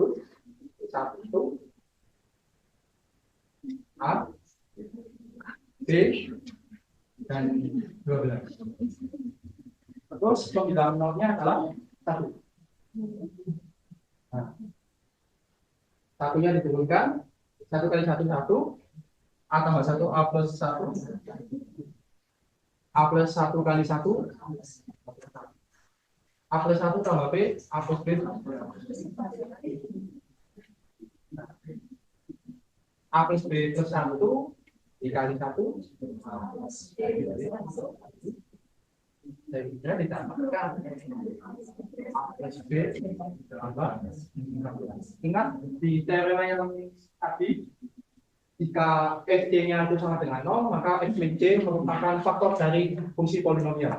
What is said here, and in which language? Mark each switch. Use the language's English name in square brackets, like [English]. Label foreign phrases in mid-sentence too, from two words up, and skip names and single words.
[Indonesian] 1 A B dan 12. Terus pembilangan nolnya adalah 1. Nah, satunya diturunkan, 1 kali 1 1, A tambah 1 A plus 1, A plus 1 kali 1, A plus 1 tambah B, A plus B. A A plus B plus 1 dikali 1 sehingga ditambahkan A plus B tambah 13. Ingat di teorema yang tadi, jika fc-nya itu sama dengan 0, maka f min c merupakan faktor dari fungsi polinomial.